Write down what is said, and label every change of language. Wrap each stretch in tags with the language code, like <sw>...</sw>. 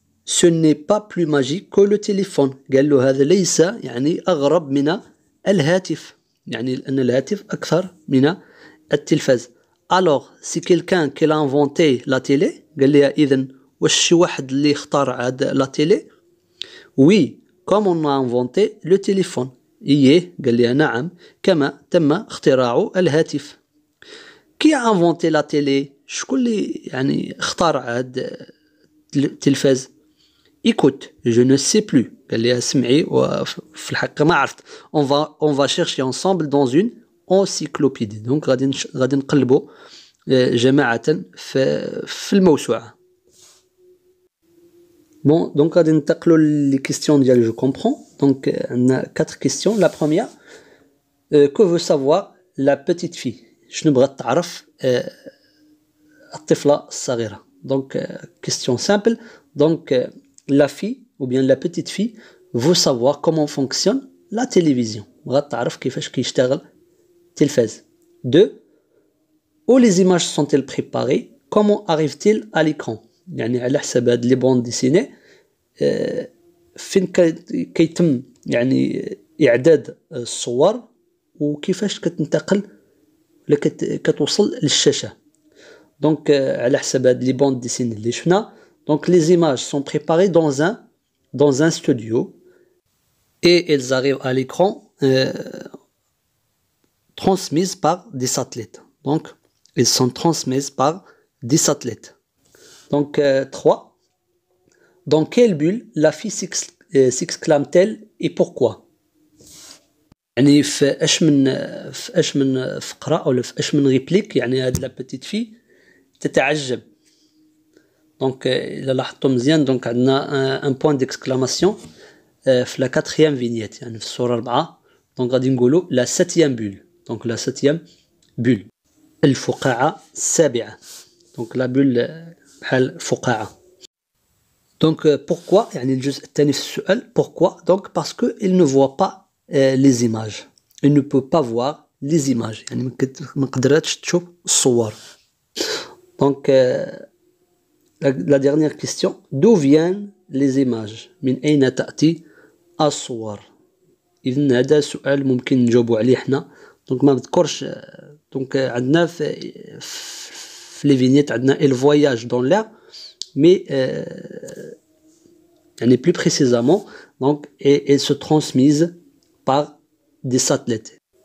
<fr>Ce n'est pas plus magique que le téléphone.</fr> <ar>قال له هذا ليس يعني أغرب من الهاتف، يعني أن الهاتف أكثر من التلفاز.</ar> <fr>Alors c'est quelqu'un qui l'a inventé la télé.</fr> <ar>قال لها إذن واش شي واحد اللي اخترع هاد لا تيلي؟</ar> <fr>Oui comme on a inventé le téléphone.</fr> <ar>إيه قال لها نعم كما تم اختراع الهاتف.</ar> <fr>Qui a inventé la télé؟</fr> <ar>شكون اللي يعني اخترع هاد التلفاز؟</ar> <fr>Écoute, je ne sais plus.</fr> <ar>قال لها اسمعي وفي الحقيقة ما عرفت.</ar> <fr>On va chercher ensemble dans une encyclopédie.</fr> <ar>Donc غادي نقلبوا جماعة في الموسوعة.</ar> <fr>Bon, donc</fr> <ar>غادي ننتقلوا</ar> <fr>les questions ديال je comprends. Donc عندنا 4 questions. La première, que veut savoir la petite fille?</fr> <ar>شنو بغات تعرف الطفلة الصغيرة.</ar> <fr>Donc question simple. Donc la fille ou bien la petite fille veut savoir comment fonctionne la télévision.</fr> <ar>بغات تعرف كيفاش كيشتغل التلفاز.</ar> <fr>2. Où les images sont-elles préparées? Comment arrivent-ils à l'écran?</fr> <ar>يعني على حسب هاد لي بوند ديسيني فين كيتم يعني إعداد الصور وكيفاش كتنتقل ولا كتوصل للشاشة. دونك على حسب هاد لي بوند ديسيني اللي شفنا.</ar> <fr>دونك les images sont préparées dans un studio et elles arrivent à l'écran transmises par des satellites. Donc elles sont transmises par des satellites. Donc 3. Dans quelle bulle la fille s'exclame-t-elle et pourquoi?</fr> <ar>يعني في اش من فقرة أو في اش من ريبليك يعني هاد لا بيتيت في تتعجب. دونك إلا لاحظتوا مزيان دونك عندنا ان بوين ديكسكلاماسيون في لا 4e فينيت يعني في الصورة 4. دونك غادي نقولوا لا 7e بول. دونك لا 7e بول الفقاعة السابعة. دونك لا بول بحال فقاعة. دونك pourquoi يعني الجزء الثاني في السؤال pourquoi.</ar> <fr>donc parce que il ne voit pas les images. il ne peut pas voir les images</fr> <ar>يعني ما قدراتش تشوف الصور.</ar> <fr>donc la dernière question, d'où viennent les images?</fr> <ar>من أين تأتي الصور؟ إذن هذا سؤال ممكن نجاوبوا عليه حنا. دونك ما بذكرش.</ar> <fr>دونك عندنا في لي فينيت عندنا il voyage dans l'air mais يعني plus précisément donc et elles se transmisent par des satellites.</fr>